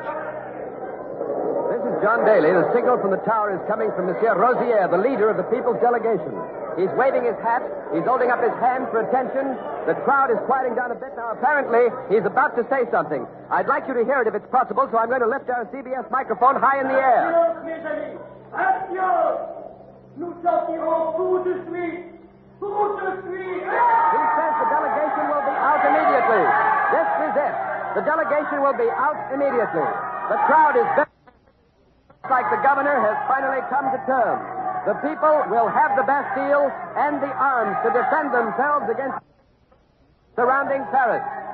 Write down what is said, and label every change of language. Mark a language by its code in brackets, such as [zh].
[en] This is John Daly. The signal from the tower is coming from Monsieur Rosier, the leader of the people's delegation. He's waving his hat. He's holding up his hand for attention. The crowd is quieting down a bit now. Apparently, he's about to say something. I'd like you to hear it if it's possible, so I'm going to lift our CBS microphone high in the air. [fr] Silence, mes amis. Action! Nous sortirons tout de suite. Tout de suite. [en] He says the delegation will be immediately. This is it. The delegation will be out immediately. The crowd is very... like the governor has finally come to terms. The people will have the Bastille and the arms to defend themselves against surrounding Paris.